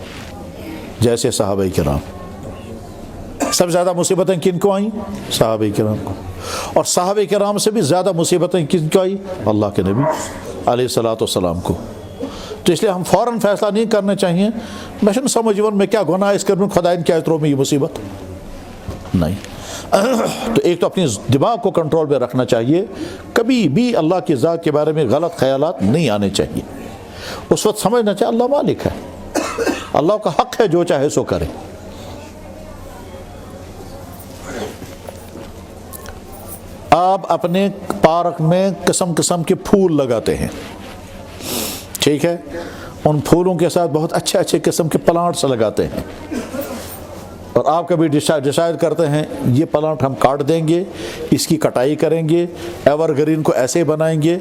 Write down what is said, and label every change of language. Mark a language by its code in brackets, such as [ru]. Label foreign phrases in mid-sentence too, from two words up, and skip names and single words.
[ur] جیسے صحابہ کرام, سب سے زیادہ مصیبتیں کن کو آئیں؟ صحابہ کرام کو. اور صحابہ کرام سے بھی زیادہ مصیبتیں کن کو آئیں؟ اللہ کے نبی علیہ الصلوۃ والسلام کو. تو اس لیے ہم فوراً فیصلہ نہیں کرنا چاہیے [ks] میں چھُنہٕ سمجھون میں کیا گناہ اس کروں خدایَن کیٛازِ ترٛوو مےٚ یہ مصیبت. [ur] نہیں. تو ایک تو اپنی دماغ کو کنٹرول میں رکھنا چاہیے, کبھی بھی اللہ کی ذات کے بارے میں غلط خیالات نہیں آنے چاہیے. اس وقت سمجھنا چاہیے اللہ مالک ہے, اللہ کا حق ہے جو چاہے سو کرے. آپ اپنے پارک میں قسم قسم کے پھول لگاتے ہیں, ٹھیک ہے, ان پھولوں کے ساتھ بہت اچھے اچھے قسم کے پلانٹس لگاتے ہیں, اور آپ کبھی ڈیسائیڈ کرتے ہیں یہ پلانٹ ہم کاٹ دیں گے, اس کی کٹائی کریں گے, [en] ever green [ur] کو ایسے بنائیں گے.